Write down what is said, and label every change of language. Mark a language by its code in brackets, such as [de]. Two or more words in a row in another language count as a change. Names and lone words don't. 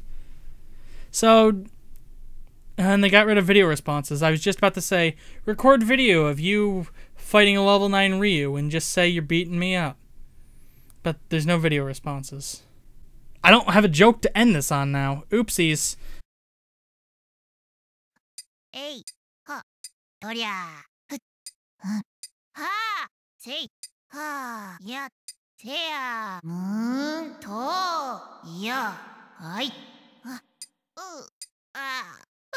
[en] So, and they got rid of video responses. I was just about to say, record video of you fighting a level 9 Ryu and just say you're beating me up. But there's no video responses. I don't have a joke to end this on now. Oopsies. Hey, ha, toria, ha, say, ha, ya, tea, to, ya, hai, ah.